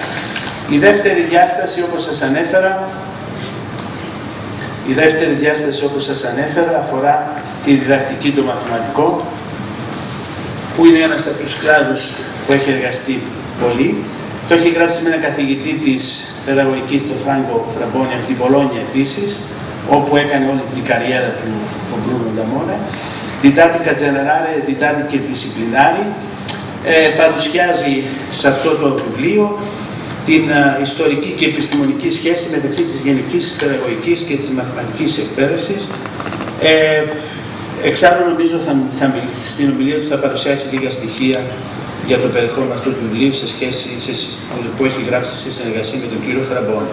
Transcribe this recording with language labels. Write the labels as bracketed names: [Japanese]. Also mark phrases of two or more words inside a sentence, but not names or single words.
[Greek] Η δεύτερη διάσταση, όπως σας ανέφερα, αφορά τη διδακτική των μαθηματικών, που είναι ένας από τους κλάδους που έχει εργαστεί πολύ. Το έχει γράψει με έναν καθηγητή της παιδαγωγικής, τον Φράγκο Φραμπόνι, από την Πολόνια επίσης, όπου έκανε όλη την καριέρα του ο Μπρούνο Νταμόρα. [Italian] Didattica generale, didattica disciplinari. [Greek] Παρουσιάζει σε αυτό το βιβλίο την ιστορική και επιστημονική σχέση μεταξύ της γενικής παιδαγωγικής και της μαθηματικής εκπαίδευσης. Εξάλλου νομίζω στην ομιλία του θα παρουσιάσει λίγα στοιχεία για το περιεχόμενο αυτού του βιβλίου σε σχέση που έχει γράψει σε συνεργασία με τον κύριο Φραμπόνι.